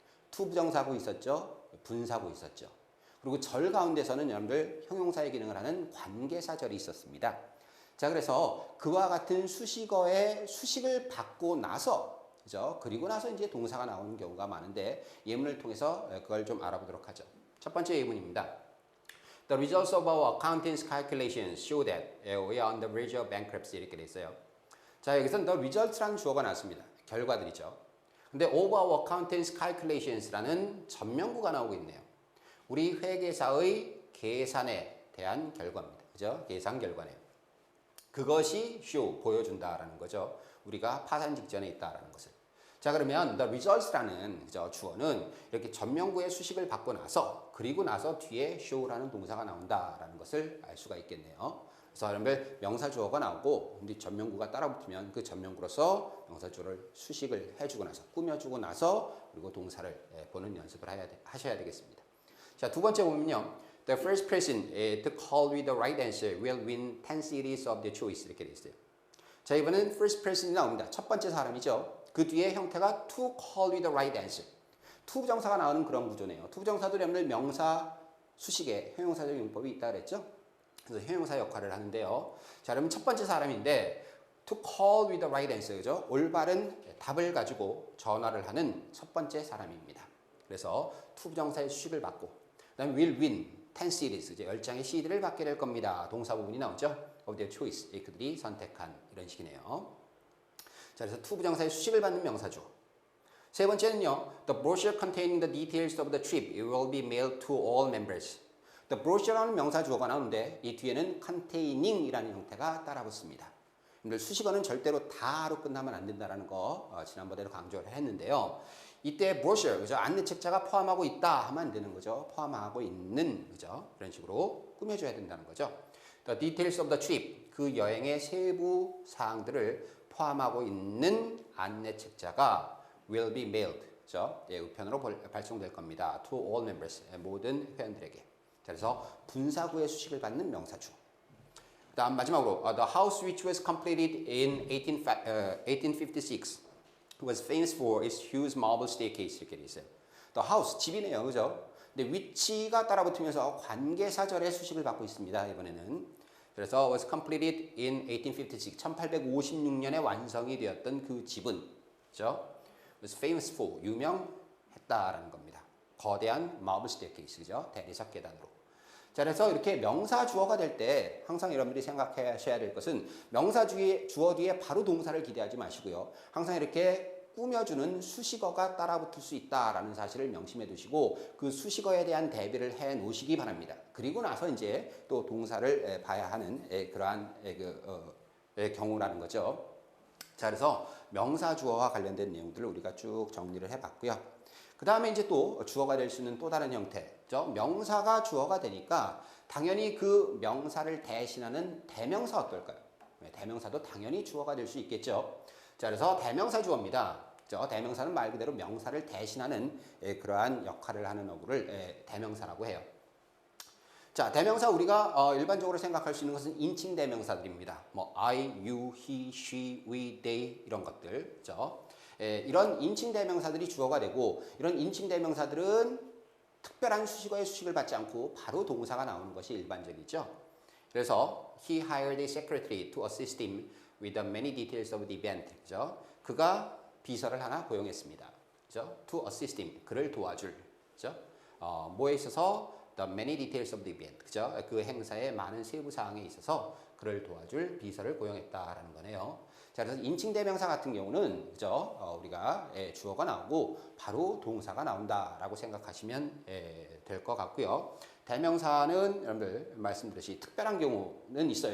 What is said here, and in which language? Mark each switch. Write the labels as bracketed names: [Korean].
[Korean] 투부정사구 있었죠. 분사구 있었죠. 그리고 절 가운데서는 여러분들 형용사의 기능을 하는 관계사절이 있었습니다. 자, 그래서 그와 같은 수식어의 수식을 받고 나서, 그죠? 그리고 나서 이제 동사가 나오는 경우가 많은데 예문을 통해서 그걸 좀 알아보도록 하죠. 첫 번째 예문입니다. [English] The results of our accountant's calculations show that we are on the verge of bankruptcy [Korean] 이렇게 돼 있어요. 자, 여기서는 the results라는 주어가 나왔습니다. 결과들이죠. 근데 [English] of our accountant's calculations [Korean] 라는 전명구가 나오고 있네요. 우리 회계사의 계산에 대한 결과입니다. 그죠? 계산 결과네요. 그것이 show, 보여준다라는 거죠. 우리가 파산 직전에 있다라는 것을. 자, 그러면 the results라는 그죠? 주어는 이렇게 전명구의 수식을 받고 나서 그리고 나서 뒤에 show라는 동사가 나온다라는 것을 알 수가 있겠네요. 그래서 여러분들 명사 주어가 나오고 근데 전명구가 따라붙으면 그 전명구로서 명사 주어를 수식을 해주고 나서 꾸며주고 나서 그리고 동사를 보는 연습을 하셔야 되겠습니다. 자, 두 번째 보면요. [English] The first person to call with the right answer will win 10 CDs of the choice [Korean] 이렇게 돼 있어요. 자, 이번엔 first person이 나옵니다. 첫 번째 사람이죠. 그 뒤에 형태가 [English] to call with the right answer. [Korean] 투부정사가 나오는 그런 구조네요. 투부정사도 여러분들 명사 수식에 형용사적 용법이 있다 그랬죠. 그래서 형용사 역할을 하는데요. 자, 그러면 첫 번째 사람인데 [English] to call with the right answer [Korean] 그죠? 올바른 답을 가지고 전화를 하는 첫 번째 사람입니다. 그래서 투부정사의 수식을 받고 그다음에 [English] will win 10 CDs [Korean] 이제 10장의 CD를 받게 될 겁니다. 동사 부분이 나오죠. [English] of their choice. [Korean] 그들이 선택한 이런 식이네요. 자, 그래서 to 부정사의 수식을 받는 명사죠. 세 번째는요. [English] The brochure containing the details of the trip will be mailed to all members. [Korean] The brochure라는 명사 주어가 나오는데 이 뒤에는 containing이라는 형태가 따라붙습니다. 여러분들 수식어는 절대로 다로 끝나면 안 된다는 거 지난번에도 강조를 했는데요. 이때 brochure, 그죠? 안내책자가 포함하고 있다 하면 안 되는 거죠. 포함하고 있는, 그죠? 그런 식으로 꾸며줘야 된다는 거죠. [English] The details of the trip, [Korean] 그 여행의 세부 사항들을 포함하고 있는 안내책자가 [English] will be mailed, [Korean] 그죠? 예, 우편으로 발송될 겁니다. [English] To all members, [Korean] 모든 회원들에게. 그래서 분사구의 수식을 받는 명사주. [English] 다음 마지막으로 the house which was completed in 1856 was famous for its huge marble staircase [Korean] 이렇게 돼 있어요. The house 집이네요, 그죠? 근데 which가 따라붙으면서 관계사절의 수식을 받고 있습니다. 이번에는 그래서 [English] was completed in 1856 [Korean] 1856년에 완성이 되었던 그 집은 그죠? [English] was famous for [Korean] 유명했다라는 겁니다. 거대한 marble staircase 그죠? 대리석 계단으로. 자, 그래서 이렇게 명사 주어가 될 때 항상 여러분들이 생각하셔야 될 것은 명사 주어 뒤에 바로 동사를 기대하지 마시고요. 항상 이렇게 꾸며주는 수식어가 따라붙을 수 있다라는 사실을 명심해 두시고 그 수식어에 대한 대비를 해 놓으시기 바랍니다. 그리고 나서 이제 또 동사를 봐야 하는 그러한 경우라는 거죠. 자, 그래서 명사 주어와 관련된 내용들을 우리가 쭉 정리를 해봤고요. 그 다음에 이제 또 주어가 될 수 있는 또 다른 형태죠. 명사가 주어가 되니까 당연히 그 명사를 대신하는 대명사 어떨까요? 대명사도 당연히 주어가 될 수 있겠죠. 자, 그래서 대명사 주어입니다. 그죠? 대명사는 말 그대로 명사를 대신하는 그러한 역할을 하는 어구를 대명사라고 해요. 자, 대명사 우리가 일반적으로 생각할 수 있는 것은 인칭 대명사들입니다. 뭐 I, you, he, she, we, they 이런 것들, 그죠? 이런 인칭 대명사들이 주어가 되고 이런 인칭 대명사들은 특별한 수식어의 수식을 받지 않고 바로 동사가 나오는 것이 일반적이죠. [English] 그래서 he hired a secretary to assist him with the many details of the event. [Korean] 그죠? 그가 비서를 하나 고용했습니다. 그죠? [English] To assist him. [Korean] 그를 도와줄. 그죠? 뭐에 있어서 [English] the many details of the event. [Korean] 그죠? 그 행사의 많은 세부 사항에 있어서 그를 도와줄 비서를 고용했다라는 거네요. 자, 그래서 인칭 대명사 같은 경우는 그죠? 우리가 주어가 나오고 바로 동사가 나온다라고 생각하시면 될 것 같고요. 대명사는 여러분들 말씀드렸듯이 특별한 경우는 있어요.